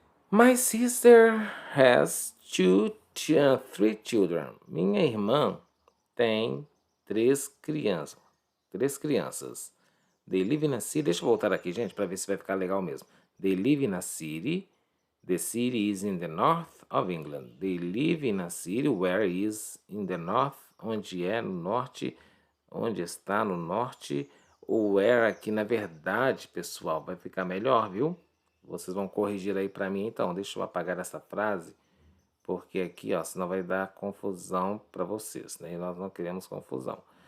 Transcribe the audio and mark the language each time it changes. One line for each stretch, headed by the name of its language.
English: My sister has three children.
Portuguese: Minha irmã tem três crianças. Três crianças.
English: They live in a city.
Portuguese: Deixa eu voltar aqui, gente, para ver se vai ficar legal mesmo.
English: They live in a city. The city is in the north of England. They live in a city where is in the north,
Portuguese: onde é no norte,
English: onde está no norte.
Portuguese: O where aqui, na verdade, pessoal, vai ficar melhor, viu? Vocês vão corrigir aí para mim, então. Deixa eu apagar essa frase, porque aqui, ó, senão vai dar confusão para vocês, né? E nós não queremos confusão.